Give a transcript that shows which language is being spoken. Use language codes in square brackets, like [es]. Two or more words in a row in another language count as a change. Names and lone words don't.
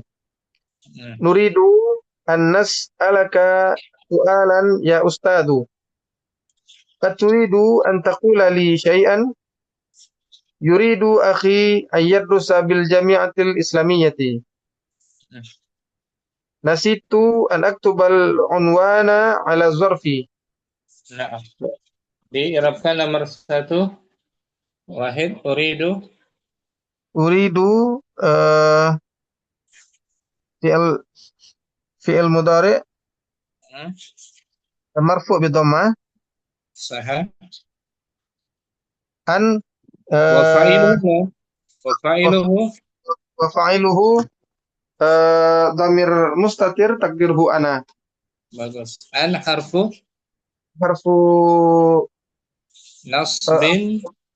[ar] نريد أن نسألك سؤالا يا أستاذ. أتريد أن تقول لي شيئا? يريد أخي أن يدرس بالجامعة الإسلامية. نسيت أن أكتب العنوان على الظرف. [id] Nah, diirabkan nomor 1. [ar] واحد، أريد فعل مضارع مرفوع بضمة. صحيح. أن وفاعله ضمير مستتر تقديره أنا. Bagus. أن حرف نصب